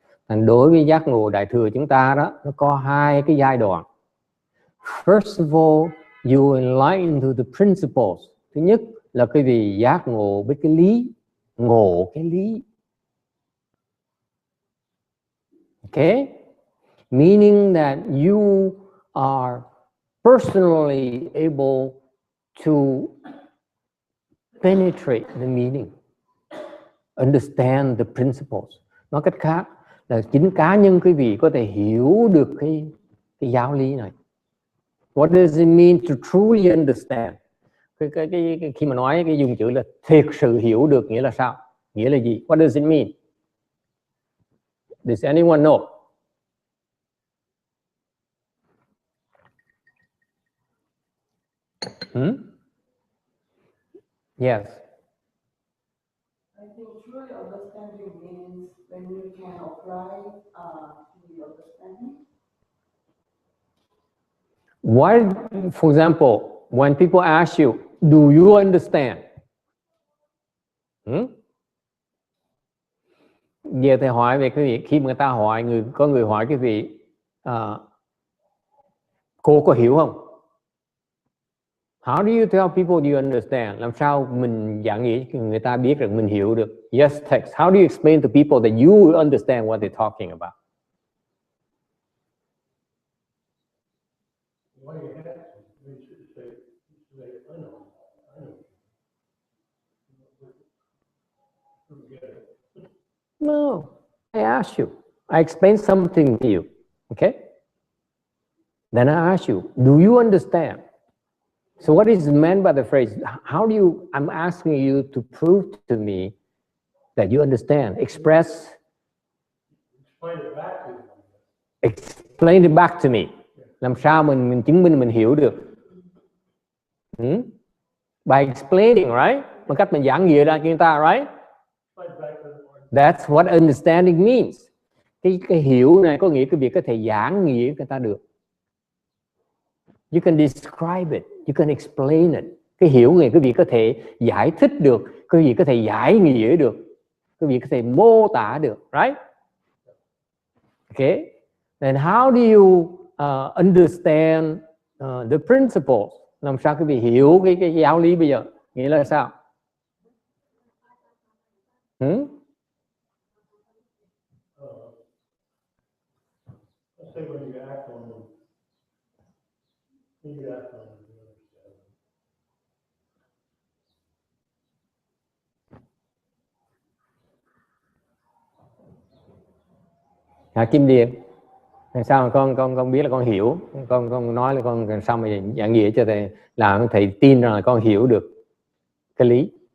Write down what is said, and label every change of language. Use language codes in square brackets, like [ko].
[vi] And đối với giác ngộ Đại thừa chúng ta đó, nó có hai cái giai đoạn. [en] First of all, you enlighten to the principles. [vi] Thứ nhất là cái vị giác ngộ với cái lý, ngộ cái lý. [en] Okay? Meaning that you are personally able to penetrate the meaning, understand the principles. [vi] Nói cách khác là chính cá nhân quý vị có thể hiểu được cái giáo lý này. [en] What does it mean to truly understand? [vi] Khi mà nói cái dùng chữ là thiệt sự hiểu được nghĩa là sao? Nghĩa là gì? [en] What does it mean? Does anyone know? Yes. I think truly understanding means when you can apply the understanding. Why, for example, when people ask you, do you understand? [vi] Giờ thầy hỏi về cái việc khi mà người ta hỏi có người hỏi cái vị cô có hiểu không? [en] How do you tell people you understand? [vi] Làm sao mình giảng nghĩa người ta biết rằng mình hiểu được? [en] Yes, text. How do you explain to people that you understand what they're talking about? No, I ask you. I explain something to you. Okay? Then I ask you, do you understand? So what is meant by the phrase? How do you? I'm asking you to prove to me that you understand. Explain it back to me. Explain it back to me. [vi] Làm sao mình chứng minh mình hiểu được? [en] By explaining, right? [vi] Bằng cách mình giảng nghĩa ra cho người ta, [en] right? That's what understanding means. [vi] Cái hiểu này có nghĩa cái việc có thể giảng nghĩa người ta được. [en] You can describe it, you can explain it. [vi] Cái hiểu này cái việc có thể giải thích được, cái việc có thể giải nghĩa được, cái việc có thể mô tả được, [en] right? Okay. And how do you understand the principles? [vi] Làm sao quý vị hiểu cái giáo lý bây giờ? Nghĩa là sao? [en] Let's say when you act on them, when you act on them, you understand. [vi] Kim Điền, sao mà con biết là con hiểu, con nói là con sao mà giảng nghĩa cho thầy, làm thầy tin rằng là con hiểu được cái lý.